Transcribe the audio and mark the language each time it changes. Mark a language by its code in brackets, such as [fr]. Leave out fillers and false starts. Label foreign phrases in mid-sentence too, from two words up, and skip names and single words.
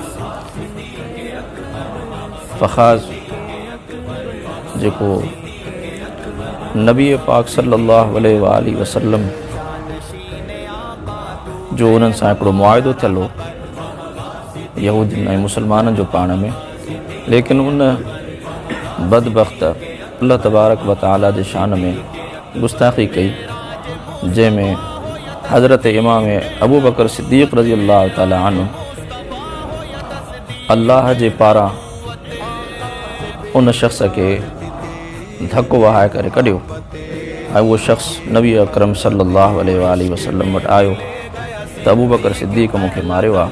[sd] फ़ख़ाज़ जेको नबी पाक [ar] صلى الله عليه وسلم [sd] जो उन्हनि सां हिकिड़ो मुआहिदो थियल हो यहूदियुनि ऐं मुसलमाननि जो पाण में, लेकिन उन बदबख़्त [ar] الله تبارك وتعالى [sd] जे शान में गुस्ताख़ी कई जंहिंमें हज़रत इमाम अबू बकर सिद्दीक़ [ar] رضي الله تعالى عنه [sd] अल्लाह जे पारां उन शख़्स खे धक्को वहाए करे कढियो ऐं उहो शख़्स नबी अकरम [ar] صلى الله عليه وسلم [sd] वटि आयो त अबू बकर सिद्दीक़ मूंखे मारियो आहे।